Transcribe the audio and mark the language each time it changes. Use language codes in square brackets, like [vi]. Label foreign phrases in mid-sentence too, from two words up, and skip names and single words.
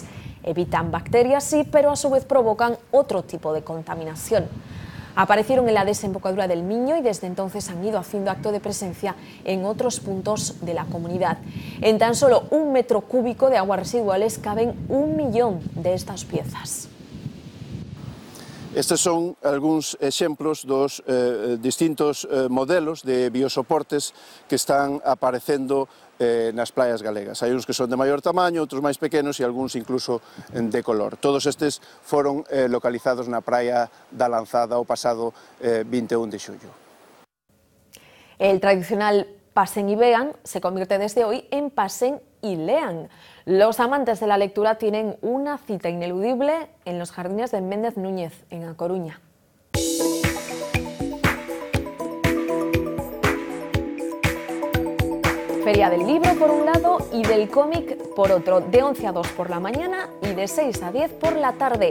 [es] Evitan bacterias, sí, pero a su vez provocan otro tipo de contaminación. Aparecieron en la desembocadura del Miño y desde entonces han ido haciendo acto de presencia en otros puntos de la comunidad. En tan solo 1 metro cúbico de aguas residuales caben 1 millón de estas piezas. [gl] Estes son algúns exemplos dos distintos modelos de biosoportes que están aparecendo nas playas galegas. Hai uns que son de maior tamaño, outros máis pequenos e algúns incluso de color. Todos estes foron localizados na praia da Lanzada o pasado 21 de xullo. [es] El tradicional Pasen y vean se convierte desde hoy en Pasen y lean. Los amantes de la lectura tienen una cita ineludible en los jardines de Méndez Núñez, en A Coruña. Feria del libro por un lado y del cómic por otro, de 11 a 2 por la mañana y de 6 a 10 por la tarde.